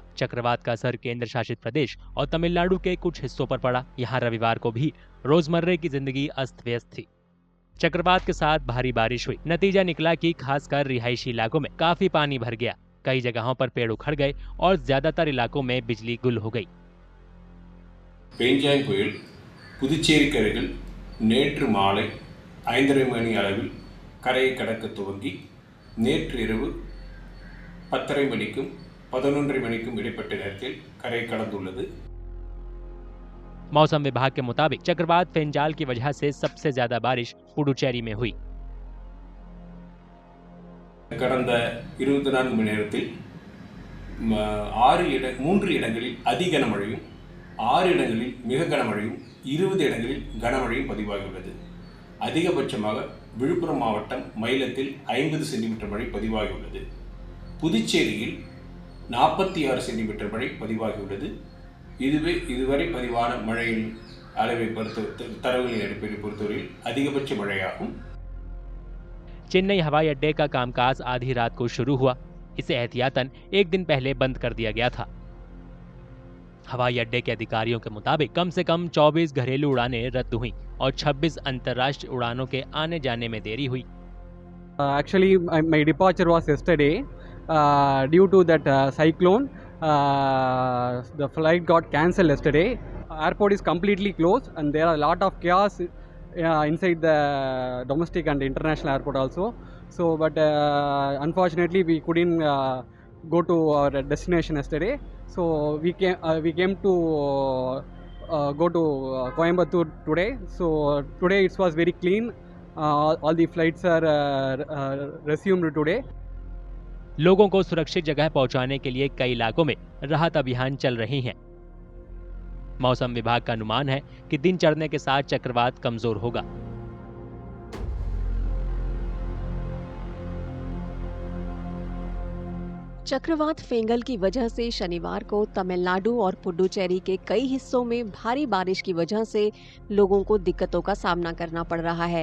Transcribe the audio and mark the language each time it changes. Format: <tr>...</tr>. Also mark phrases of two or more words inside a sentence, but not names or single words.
<hi>चक्रवात का असर केंद्र शासित प्रदेश और तमिलनाडु के कुछ हिस्सों पर पड़ा। यहाँ रविवार को भी रोजमर्रे की जिंदगी अस्त व्यस्त थी। चक्रवात के साथ भारी बारिश हुई। नतीजा निकला कि खासकर रिहायशी इलाकों में काफी पानी भर गया। कई जगहों पर पेड़ उखड़ गए और ज्यादातर इलाकों में बिजली गुल हो गई।</hi> <ta>பெஞ்சாங் புயல் புதுச்சேரிக்கு அருகில் நேற்று மாலை 5:30 மணி அளவில் கரையை கடக்க துவங்கி நேற்று இரவு 10:30 மணிக்கும் 11:30 மணிக்கும் இடைப்பட்ட நேரத்தில் கரை கடந்துள்ளது।</ta> <hi>मौसम विभाग के मुताबिक चक्रवात फेंजाल की वजह से सबसे ज्यादा बारिश पुडुचेरी में हुई।</hi> <ta>கடந்த 24 மணி நேரத்தில் 3 இடங்களில் அதி கனமழையும் 6 இடங்களில் மிக கனமழையும் 20 இடங்களில் கனமழையும் பதிவாகியுள்ளது। அதிகபட்சமாக விழுப்புரம் மாவட்டம் மயிலத்தில் 50 சென்டிமீட்டர் மழை பதிவாகியுள்ளது। புதுச்சேரியில் 46 சென்டிமீட்டர் மழை பதிவாகியுள்ளது। இதுவே இதுவரை பதிவான மழையின் அளவை தரவுகளின் அடிப்படையில் பொறுத்தவரையில் அதிகபட்ச மழையாகும்।</ta> <hi>चेन्नई हवाई अड्डे का कामकाज आधी रात को शुरू हुआ। इसे एहतियातन एक दिन पहले बंद कर दिया गया था। हवाई अड्डे के अधिकारियों के मुताबिक कम से कम 24 घरेलू उड़ानें रद्द हुईं और 26 अंतर्राष्ट्रीय उड़ानों के आने जाने में देरी हुई।</hi> <en>Actually, my departure was yesterday. Due to that cyclone, the flight got cancelled yesterday. Airport is completely closed, and there are a lot of chaos inside the domestic and international airport also. So, but unfortunately, we couldn't go to our destination yesterday. So we came to go to Coimbatore today. So today it was very clean. All the flights are resumed today.</en> <hi>लोगों को सुरक्षित जगह पहुंचाने के लिए कई इलाकों में राहत अभियान चल रहे हैं। मौसम विभाग का अनुमान है कि दिन चढ़ने के साथ चक्रवात कमजोर होगा। चक्रवात फेंगल की वजह से शनिवार को तमिलनाडु और पुडुचेरी के कई हिस्सों में भारी बारिश की वजह से लोगों को दिक्कतों का सामना करना पड़ रहा है।</hi>